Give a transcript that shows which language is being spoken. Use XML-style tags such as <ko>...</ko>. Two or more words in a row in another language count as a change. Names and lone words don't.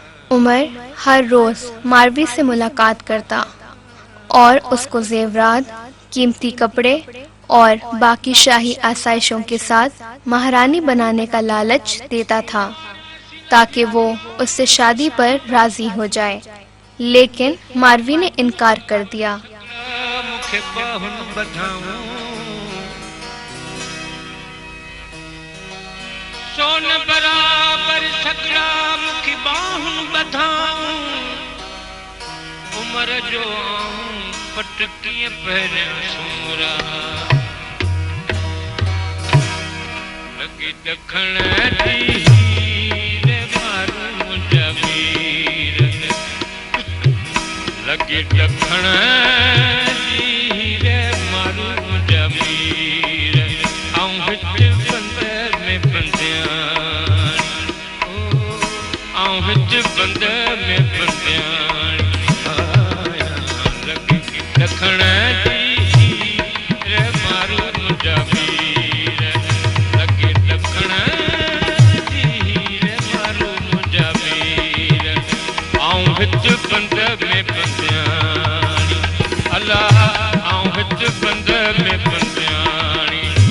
<ur>عمر ہر روز ماروی سے ملاقات کرتا اور اس کو زیورات، قیمتی کپڑے اور باقی شاہی آسائشوں کے ساتھ مہارانی بنانے کا لالچ دیتا تھا تاکہ وہ اس سے شادی پر راضی ہو جائے، لیکن ماروی نے انکار کر دیا.</ur> <sd>मुखे बाहुन बधाऊं सोन बराबर सगड़ा मुखी बाहुन बधाऊं उमर जो आऊं पटकी पहरिया सुमरा लगी दखण रे मारू मुंहिंजा वीर लगी दखण रे मारू मुंहिंजा वीर आऊं हिच बंदर में बंदियां आऊं हिच बंदर में बंदियां दखण रे मारू मुंहिंजा वीर लगे दखण रे मारू मुंहिंजा वीर आऊं हिच बंदर में बंदियाणी अल्लाह आऊं हिच बंदर में बंदियाणी</sd>